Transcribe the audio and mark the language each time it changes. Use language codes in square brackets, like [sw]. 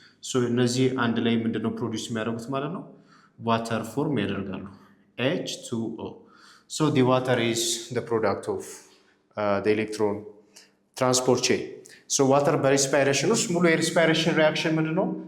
[am] ሶ እነዚህ አንድ ላይ ምንድነው ፕሮዲዩስ የሚያደርጉት ማለት ነው? ዋተር ፎርም ያደርጋሉ H2O. [en] So the water is the product of the electron transport chain. So water [am] በሬስፓይሬሽን ውስጥ ሙሉ የሬስፓይሬሽን ሪያክሽን ምንድነው?